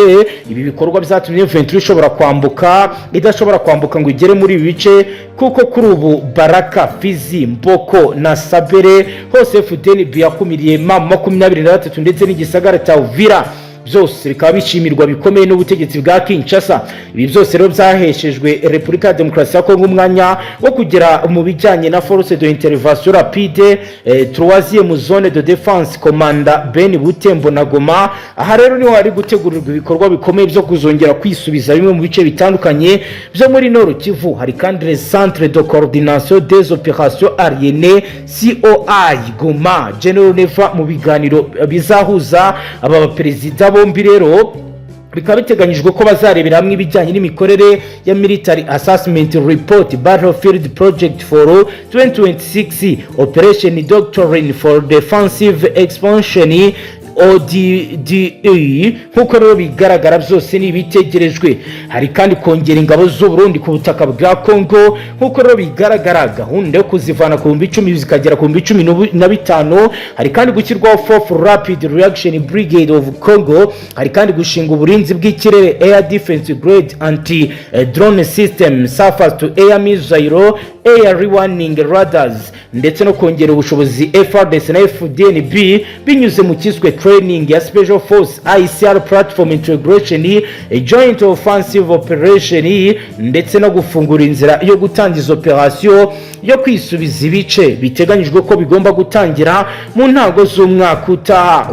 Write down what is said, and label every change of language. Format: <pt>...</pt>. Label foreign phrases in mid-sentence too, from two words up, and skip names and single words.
<rw>Ibi bikorwa byatumye M23 ishobora kwambuka idashobora kwambuka ngo igere muri ibi bice, kuko kuri ubu Baraka, Fizi, Mboko na Sabere hose Fdnb yakumiriye 23 ndetse n'igisagara cya Uvira. Byose bikaba bishimirwa bikomeye n'ubutegetsi bwa Kinshasa. Ibi byose rero byaheshejwe Repubulika ya Demokarasi ya Kongo umwanya wo kugera mu bijyanye na</rw> <fr>force de intervention rapide, troisième zone de défense commanda</fr> <rw>Ben Butembo na Goma. Aha rero niho hari gutegurirwa ibikorwa bikomeye byo kuzongera kwisubiza bimwe mu bice bitandukanye byo muri Nord Kivu. Hari kandi</rw> <fr>le centre de coordination des opérations aériennes</fr> <rw>COI Goma. General Neva mu biganiro bizahuza aba perezida bombi rero bikaba biteganyijwe ko bazarebera hamwe ibijyanye n'imikorere ya</rw> <en>Military Assessment Report Battlefield Project for 2026 Operation Doctrine for Defensive Expansion</en> <rw>ODDE nk'uko rero bigaragara byose ni ibitegerejwe. Hari kandi kongera ingabo z'u Burundi ku butaka bwa Congo nk'uko rero bigaragara, gahunda yo kuzivana ku 10,000 zikagera ku 15,000. Hari kandi gushyirwaho</rw> <en>Fourth Rapid Reaction Brigade of Congo.</en> <rw>Hari kandi gushinga uburinzi bw'ikirere</rw> <en>Air Defense Grade Anti Drone System, Surface to Air Missile, Air Warning Radars,</en> <rw>ndetse no kongera ubushobozi FRDC na Fdnb binyuze mu kiswe training ya</rw> <en>Special Force ICR Platform Integration, Joint Offensive Operation,</en> <rw>ndetse no gufungura inzira yo gutangiza operation yo kwisubiza ibice biteganyijwe ko bigomba gutangira mu ntago z'umwaka utaha.</rw>